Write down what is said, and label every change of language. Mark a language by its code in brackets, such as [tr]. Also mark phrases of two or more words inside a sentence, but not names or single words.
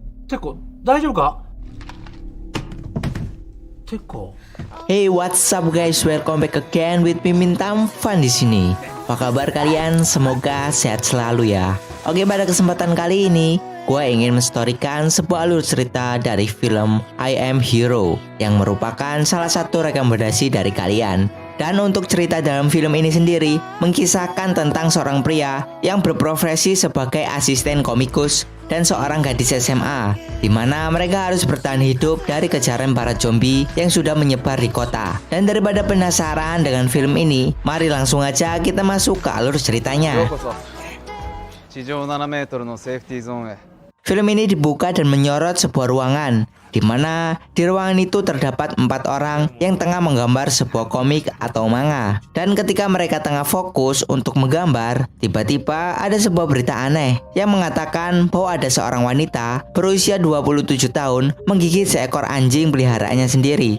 [ja] Teko, 大丈夫か Teko. [en] Hey, what's up guys? Welcome back again with Mimin Tamfan [id] di sini. Apa kabar kalian? Semoga sehat selalu ya. Oke, pada kesempatan kali ini gue ingin menstorikan sebuah alur cerita dari film I Am Hero yang merupakan salah satu rekomendasi dari kalian. Dan untuk cerita dalam film ini sendiri mengisahkan tentang seorang pria yang berprofesi sebagai asisten komikus dan seorang gadis SMA, di mana mereka harus bertahan hidup dari kejaran para zombie yang sudah menyebar di kota. Dan daripada penasaran dengan film ini, mari langsung aja kita masuk ke alur ceritanya. [ja] ようこそ地上7メートルのセーフティーゾーンへ [id] Film ini dibuka dan menyorot sebuah ruangan, di mana di ruangan itu terdapat 4 orang yang tengah menggambar sebuah komik atau manga. Dan ketika mereka tengah fokus untuk menggambar, tiba-tiba ada sebuah berita aneh yang mengatakan bahwa ada seorang wanita berusia 27 tahun menggigit seekor anjing peliharaannya sendiri.